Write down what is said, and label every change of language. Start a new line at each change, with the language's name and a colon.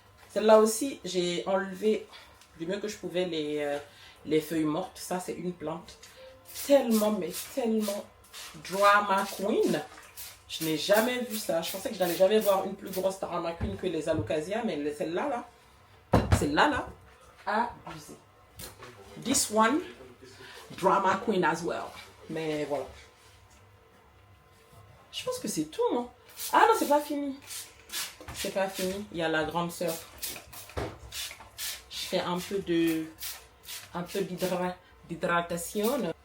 French: Celle-là aussi, j'ai enlevé du mieux que je pouvais les feuilles mortes. Ça, c'est une plante tellement, mais tellement drama queen. Je n'ai jamais vu ça. Je pensais que je n'allais jamais voir une plus grosse drama queen que les alocasia, mais celle-là, là, abusée.
English: This one, drama queen as well.
French: Mais voilà. Je pense que c'est tout, non? Ah non, c'est pas fini. C'est pas fini. Il y a la grande sœur. Je fais un peu d'hydratation.